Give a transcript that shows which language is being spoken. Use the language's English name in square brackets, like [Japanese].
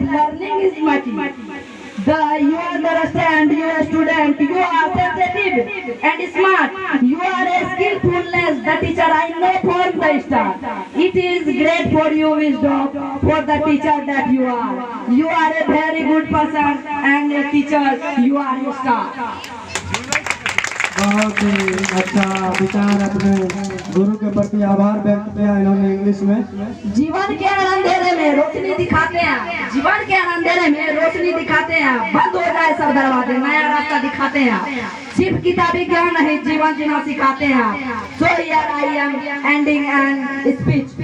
[English] Learning is my key. You understand, you are a student, you are sensitive and smart, you are a skillfulness, the teacher I know from the start. It is great for you wisdom, for the teacher that you are. You are a very good person and a teacher, you are a star. [Hindi] बहुत ही अच्छा विचार अपने गुरु के प्रति आभार व्यक्त किया इन्होंने इंग्लिश में। जीवन के अंधेरे में रोशनी दिखाते हैं, जीवन के अंधेरे में रोशनी दिखाते हैं, बंद हो जाए सब दरवाजे, नया रास्ता दिखाते हैं, सिर्फ किताबी ज्ञान नहीं जीवन जीना सिखाते हैं। [English] So here I am ending an speech.